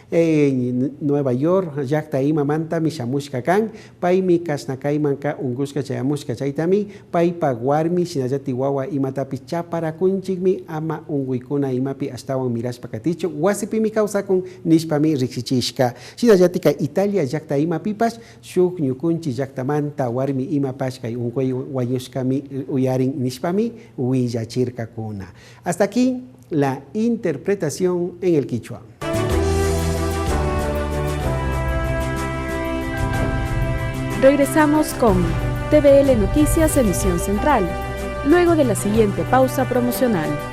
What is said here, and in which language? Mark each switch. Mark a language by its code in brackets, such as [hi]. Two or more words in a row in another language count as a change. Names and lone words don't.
[qu] Nueva York llakta ima manta mishamushka kan paimi kasna kaymanka ungushka chayamushka chaytami paypa warmi shinayati wawa imatapi chaparakunchikmi ama unguykuna imapi astawan mirashpa katichu wasipimi kawsakun nishpami riksichishka shinallati kay Italia llakta imapipash shuk ñukunchi llaktamanta warmi imapash kay unguy wañushkami uyarin nishpami willachirka kuna. [es] Hasta aquí la interpretación en el quichua. Regresamos con TVL Noticias Emisión Central, luego de la siguiente pausa promocional.